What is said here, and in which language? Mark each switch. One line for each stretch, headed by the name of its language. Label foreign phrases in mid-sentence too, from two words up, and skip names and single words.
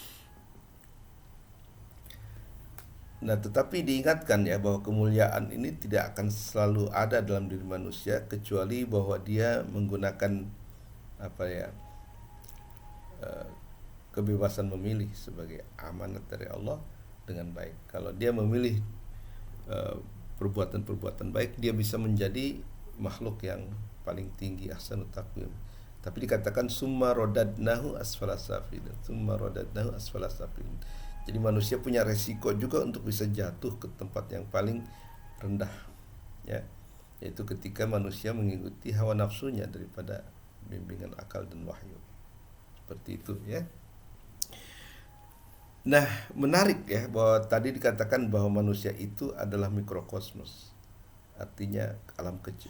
Indonesian: Nah, tetapi diingatkan, ya, bahwa kemuliaan ini tidak akan selalu ada dalam diri manusia, kecuali bahwa dia menggunakan kebebasan memilih sebagai amanat dari Allah dengan baik. Kalau dia memilih perbuatan-perbuatan baik, dia bisa menjadi makhluk yang paling tinggi,
Arabic: أحسن تقويم.
Indonesian: Tapi dikatakan
Arabic: ثم رددناه أسفل سافلين, ثم رددناه أسفل سافلين.
Indonesian: Jadi manusia punya resiko juga untuk bisa jatuh ke tempat yang paling rendah, ya, yaitu ketika manusia mengikuti hawa nafsunya daripada bimbingan akal dan wahyu. Seperti itu, ya. Nah, menarik, ya, bahwa tadi dikatakan bahwa manusia itu adalah mikrokosmos, artinya alam kecil.